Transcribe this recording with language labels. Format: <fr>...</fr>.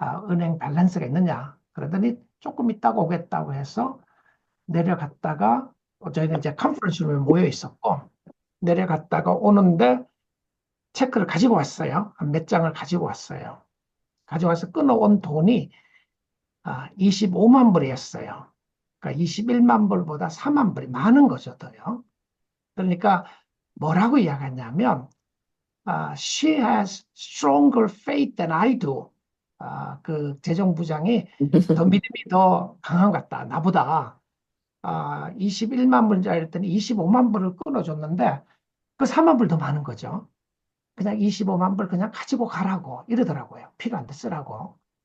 <ko>은행 밸런스가 있느냐? 그러더니 조금 있다가 오겠다고 해서 내려갔다가 저희는 이제 컨퍼런스룸에 모여 있었고 내려갔다가 오는데 체크를 가지고 왔어요. 한 몇 장을 가지고 왔어요. 가져와서 끊어온 돈이 25만 불이었어요. 그러니까 21만 불보다 4만 불이 많은 거죠, 더요. 그러니까 뭐라고 이야기하냐면</ko> <en>she has stronger faith than I do.</en> <ko>그 재정부장이 더 믿음이 더 강한 것 같다. 나보다 21만 불인 줄 알았더니 25만 불을 끊어줬는데 그 4만 불 더 많은 거죠. 그냥 25만 불 그냥 가지고 가라고 이러더라고요. 필요한데 쓰라고.</ko>